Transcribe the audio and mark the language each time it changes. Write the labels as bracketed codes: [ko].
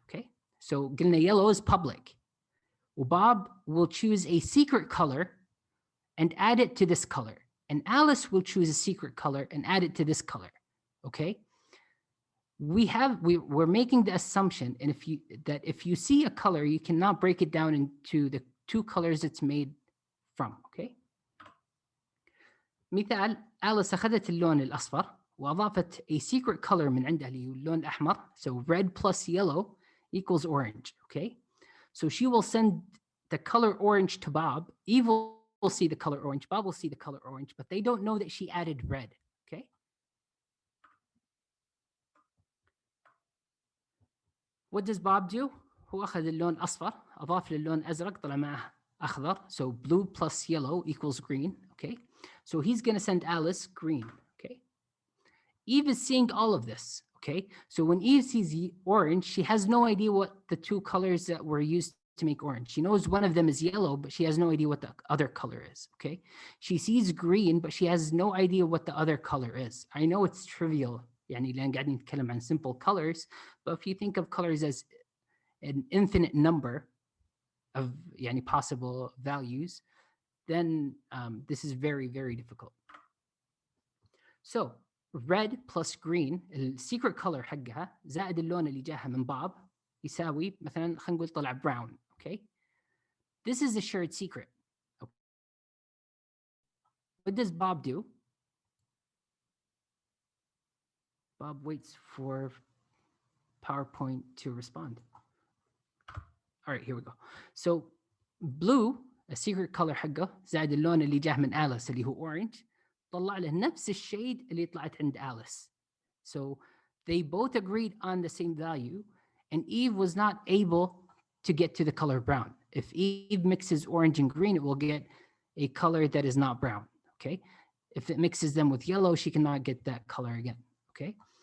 [en] Okay, so [ar] قلنا [en] yellow is public. وباب will choose a secret color and add it to this color. And Alice will choose a secret color and add it to this color. Okay, we're making the assumption, and if you see a color, you cannot break it down into the two colors it's made from. [ar] Okay, مثال Alice أخذت اللون الأصفر وأضافت [en] a secret color [ar] من عندها اللي هو اللون الأحمر. [en] So red plus yellow equals orange. Okay, so she will send the color orange to Bob. Eve will see the color orange. Bob will see the color orange, but they don't know that she added red. Okay. What does Bob do? [ar] هو أخذ اللون أصفر أضاف للون أزرق طلع معه أخضر. [en] So blue plus yellow equals green. Okay. So he's going to send Alice green. Okay. Eve is seeing all of this. Okay. So when Eve sees orange, she has no idea what the two colors that were used to make orange. She knows one of them is yellow, but she has no idea what the other color is. Okay. She sees green, but she has no idea what the other color is. I know it's trivial. [ar] يعني لأن قاعدين نتكلم عن [en] simple colors, but if you think of colors as an infinite number of يعني possible values, then this is very, very difficult. So red plus green, [ar] السيكرت color حقها زائد اللون اللي جاها من باب يساوي مثلا خلينا نقول طلع [en] brown. Okay, this is a shared secret. Okay. What does Bob do? Bob waits for PowerPoint to respond. All right, here we go. So blue, a secret color [ar] حقه زائد اللون اللي جاه من Alice اللي هو orange طلع له نفس الشيد اللي طلعت عند Alice. [en] So they both agreed on the same value, and Eve was not able to get to the color brown. If Eve mixes orange and green, it will get a color that is not brown. Okay. If it mixes them with yellow, she cannot get that color again. Okay.